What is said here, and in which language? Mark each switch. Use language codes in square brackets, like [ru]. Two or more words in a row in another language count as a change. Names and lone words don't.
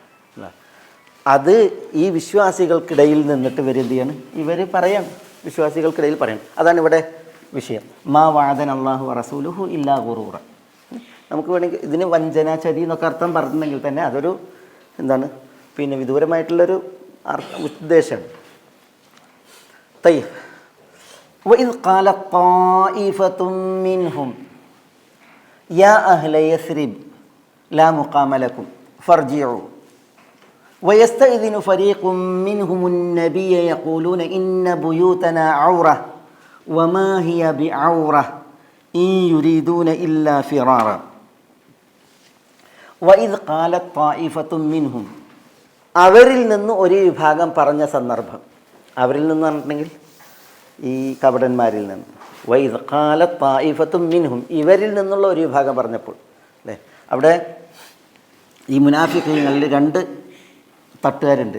[ml] അത് ഈ വിശ്വാസികൾക്കിടയിൽ നിന്നിട്ട് ഇവർ എന്ത് ചെയ്യാണ്, ഇവർ പറയാണ്, വിശ്വാസികൾക്കിടയിൽ പറയണം. അതാണ് ഇവിടെ വിഷയം. [ar] ما وعدنا الله ورسوله إلا غرورا. [ml] നമുക്ക് വേണമെങ്കിൽ ഇതിന് വഞ്ചന, ചതി എന്നൊക്കെ അർത്ഥം പറഞ്ഞിട്ടുണ്ടെങ്കിൽ തന്നെ അതൊരു എന്താണ്, പിന്നെ വിദൂരമായിട്ടുള്ളൊരു ഉദ്ദേശമാണ്. [ar] طيب وإذ قالت طائفة منهم يا أهل يثرب لا مقام لكم فارجعوا ويستأذن فريق منهم النبي يقولون إن بيوتنا عورة وما هي بعورة إن يريدون إلا فرارا وإذ قالت طائفة منهم, [ml] അവരിൽ നിന്ന് ഒരു വിഭാഗം പറഞ്ഞ സന്ദർഭം. അവരിൽ നിന്ന് പറഞ്ഞിട്ടുണ്ടെങ്കിൽ ഈ കപടന്മാരിൽ നിന്ന്. [ar] وإذ قالت طائفة منهم, [ml] ഇവരിൽ നിന്നുള്ള ഒരു വിഭാഗം പറഞ്ഞപ്പോൾ അല്ലേ, അവിടെ ഈ മുനാഫിഖീങ്ങളിൽ രണ്ട് തട്ടുകാരുണ്ട്.